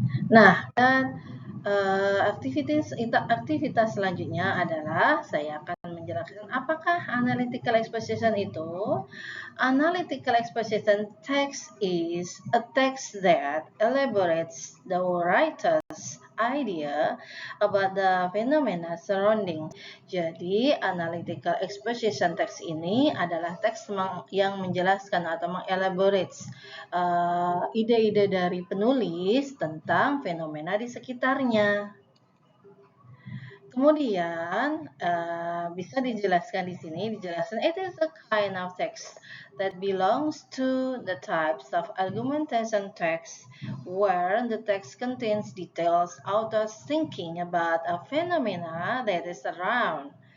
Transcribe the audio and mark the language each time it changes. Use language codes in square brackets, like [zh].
[id] Nah, dan aktivitas selanjutnya adalah saya akan menjelaskan apakah analytical exposition itu. [en] Analytical exposition text is a text that elaborates the writer's idea about the phenomena surrounding. [id] Jadi, analytical exposition text ini adalah teks yang menjelaskan atau mengelaborate ide-ide dari penulis tentang fenomena di sekitarnya. Kemudian bisa dijelaskan di sini, [en] it is a kind of text that belongs to the types of argumentation text where the text contains details authors thinking about a phenomena that is around.